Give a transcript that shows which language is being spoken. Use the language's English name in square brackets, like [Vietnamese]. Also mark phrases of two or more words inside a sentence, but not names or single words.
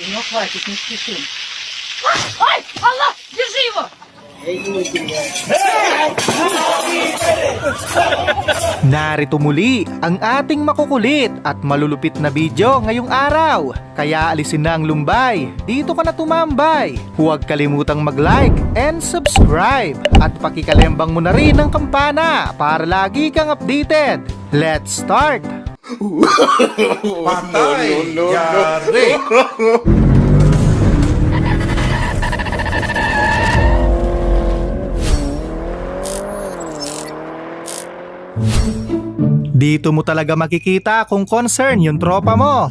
[Russian] но хватит, не спешим. Ай, Allah, держи его! [Filipino] Narito muli ang ating makukulit at malulupit na video ngayong araw. Kaya alisin na ang lumbay, dito ka na tumambay. Huwag kalimutang [English] mag-like and subscribe. [Filipino] At pakikalembang mo na rin ang kampana para lagi kang updated. [English] Let's start! [Filipino] Patay! Yari! Dito mo talaga makikita kung concern yung tropa mo.